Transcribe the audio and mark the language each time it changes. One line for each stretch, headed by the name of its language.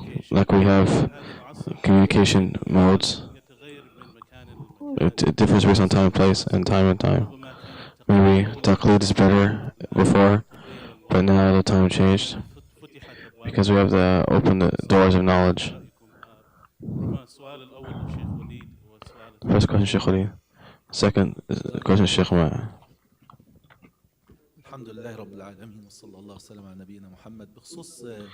English: Like we have communication modes it differs based on time and place and time. Maybe taqlid is better before, but now the time changed
Arabic: فتحت أبواب
English: because we have to open the doors of knowledge.
Arabic: ربما السؤال الأول للشيخ وليد والسؤال
English: First question, Sheikh Ali. Second question, Sheikh Ma.
Arabic: الحمد لله رب العالمين وصلى الله وسلم على نبينا محمد بخصوص